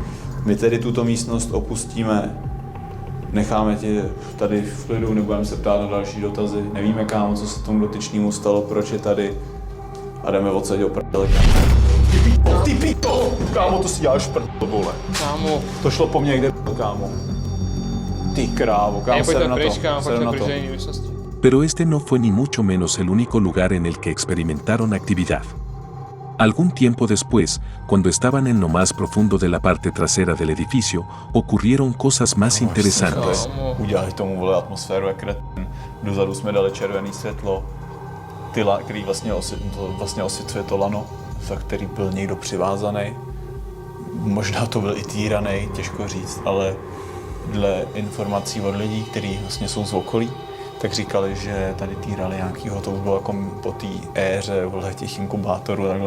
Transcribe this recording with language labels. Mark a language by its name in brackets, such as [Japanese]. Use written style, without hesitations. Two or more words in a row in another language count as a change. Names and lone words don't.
[Czech] My tedy tuto místnost opustíme. Necháme tě tady v klidu, nebudeme se ptát na další dotazy. Nevíme, kámo, co se tomu dotyčnému stalo, proč je tady. A jdeme odsaď do prdele, kámo. Ty píto! Kámo, to si děláš prdel, vole. Kámo. To šlo po mně, kde byl, kámo. Ty krávo, kámo, Hej, seru pojďme na pryč, to. kámo, Seru pojďme na pryč to. do jiné místnosti. [Spanish] Pero este no fue ni mucho menos el único lugar en el que experimentaron actividad. Algún tiempo después, cuando estaban en lo más profundo de la parte trasera del edificio, ocurrieron cosas más interesantes. [Czech] Kámo. Udělali tomu, vole, atmosféru jak kretin. Dozadu jsme dali červený světlo, který vlastně osvětluje to lano, za který byl někdo přivázaný. Možná to byl i týranej, těžko říct, ale dle informací od lidí, kteří vlastně jsou z okolí, tak říkali, že tady týrali nějakýho, to bylo jako po té éře, vole, těch inkubátorů, takhle.